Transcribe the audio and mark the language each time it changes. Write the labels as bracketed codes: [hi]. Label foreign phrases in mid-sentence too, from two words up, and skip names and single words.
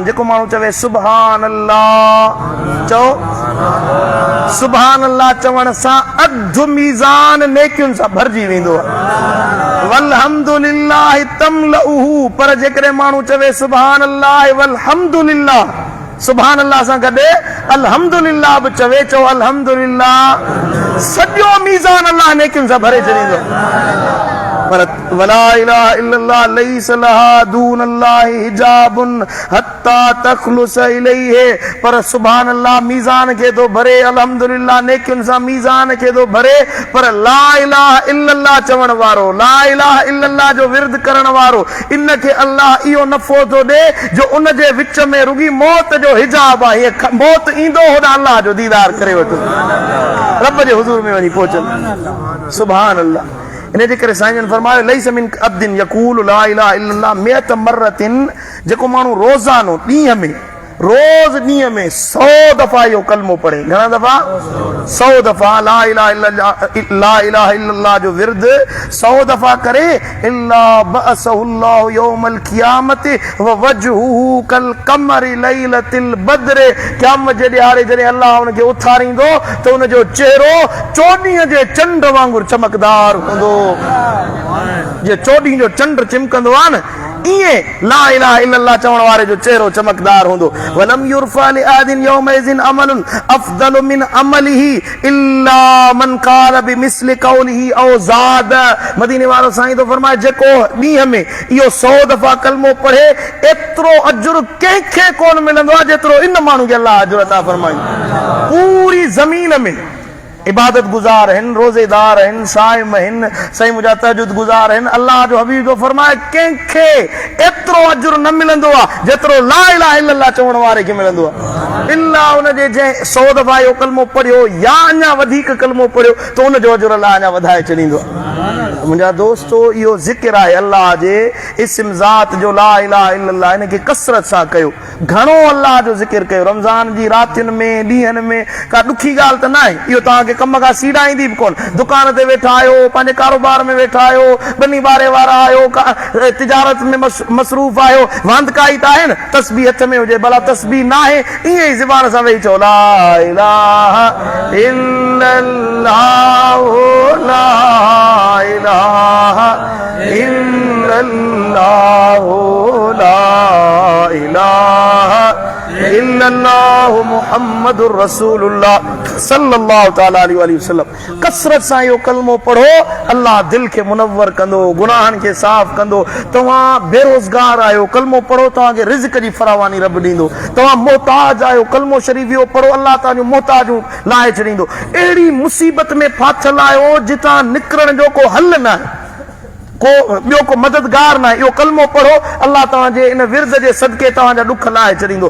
[sd] जेको माण्हू चवे [ar] سبحان الله, [sd] चओ [ar] سبحان الله [sd] चवण सां अधु मीज़ान नेकियुनि सां भरिजी वेंदो आहे। [ar] والحمد لله تملؤه. [sd] पर जेकॾहिं माण्हू चवे [ar] سبحان الله والحمد لله, سبحان الله [sd] सां गॾु अल्हम्दुलिल्लाह बि चवे, चओ अल्हम्दुलिल्लाह, सॼो मीज़ान अल्लाह नेकियुनि सां भरे छॾींदो। [ar] पर ولا إله إلا الله ليس لها دون الله حجاب حتى تخلص إليه. [sd] पर [ar] سبحان الله [sd] मीज़ान खे तो भरे, अल्हम्दुलिल्लाह नेकियुनि सां मीज़ान खे तो भरे, पर [ar] لا إله إلا الله [sd] चवण वारो, [ar] لا إله إلا الله [sd] जो विर्द करण वारो, इन खे अल्लाह इहो नफ़ो थो ॾे जो उन जे विच में रुगी मौत जो हिजाब आहे। मौत ईंदो होॾां अल्लाह जो दीदार करे वठो, रब जे हुज़ूर में वञी पहुचंदो। [ar] سبحان الله. [sd] इन जे करे साईं जन फरमायो [ar] ليس من عبد يقول لا إله إلا الله مائة مرة. [sd] जेको माण्हू रोज़ानो ॾींहं में, रोज़ ॾींहं में 100 दफ़ा इहो कलमो पढ़े। घणा दफ़ा? 100 दफ़ा [ar] لا إله إلا الله [sd] जो विर्द 100 दफ़ा करे, [ar] إلا بعثه الله يوم القيامة ووجهه كالقمر ليلة البدر. [sd] क़यामत जे ॾियारे जॾहिं अल्लाह उनखे उथारींदो त उनजो चेहरो चोॾींहं जे चंड वांगुरु चमकदार हूंदो। जे चोॾींहं जो चंड चिमकंदो आहे न, इए [ar] لا إله إلا الله [sd] चवण वारे जो चेहरो चमकदार होंदो। [ar] ولم يرفع لأحد يومئذ عمل أفضل من عمله إلا من قال بمثل قوله أو زاد. [sd] मदीने वारो साईं तो फरमाए जेको ॾींहं में इहो 100 दफ़ा कलमो पढ़े एतिरो अजुर कंहिंखे कोन मिलंदो आहे जेतिरो इन माण्हू खे अल्लाह अजुर अता फरमाईंदो। पूरी ज़मीन में [ur] عبادت گزار ہیں، روزہ دار ہیں، صائم ہیں، سہی مجھا تہجد گزار ہیں, [sd] अल्लाह जो हबीब जो फरमाए कंहिंखे एतिरो अजुर न मिलंदो आहे जेतिरो [ar] لا إله إلا الله [sd] चवण वारे खे मिलंदो आहे। इल्ला उन जे जंहिं 100 दफ़ा इहो कलमो पढ़ियो या अञा वधीक कलमो पढ़ियो त उन जो अजुर अल्लाह अञा वधाए छॾींदो आहे। मुंहिंजा दोस्तो इहो ज़िक्र आहे अल्लाह जे इस्म ज़ात जो [ar] لا إله إلا الله, [sd] इन खे कसरत सां कयो, घणो अल्लाह जो ज़िक्र कयो। रमज़ान जी रातियुनि में ॾींहंनि में का ॾुखी ॻाल्हि त न आहे, इहो तव्हांखे कम खां सीड़ाईंदी बि कोन। दुकान ते वेठा आहियो, पंहिंजे कारोबार में वेठा आहियो, ॿनी ॿारे वारा आहियो, तिजारत में मसरूफ़ आहियो, वांदकाई त आहे न, तस्बीह हथ में हुजे, भला तस्बीह न आहे ईअं ई ज़बान सां वेही चओ [ar] لا إله إلا الله لا إله إلا الله لا إله إلا الله محمد رسول الله صلى الله تعالى عليه وسلم. [sd] कसरत सां इहो कलमो पढ़ो, अल्लाह दिल खे मुनव्वर कंदो, गुनाहनि खे साफ़ कंदो। तव्हां बेरोज़गार आहियो, कलमो पढ़ो, तव्हांखे रिज़्क़ जी फरावानी रब ॾींदो। तव्हां मोहताज आहियो, कलमो शरीफ़ इहो पढ़ो, अल्लाह तव्हांजो मोहताजूं लाहे छॾींदो। अहिड़ी मुसीबत में फाथल आहियो जितां निकिरण जो को हल न आहे, को ॿियो को मददगार न आहे, इहो कलमो पढ़ो, अल्लाह तव्हांजे इन विर्द जे सदके तव्हांजा ॾुख लाहे छॾींदो।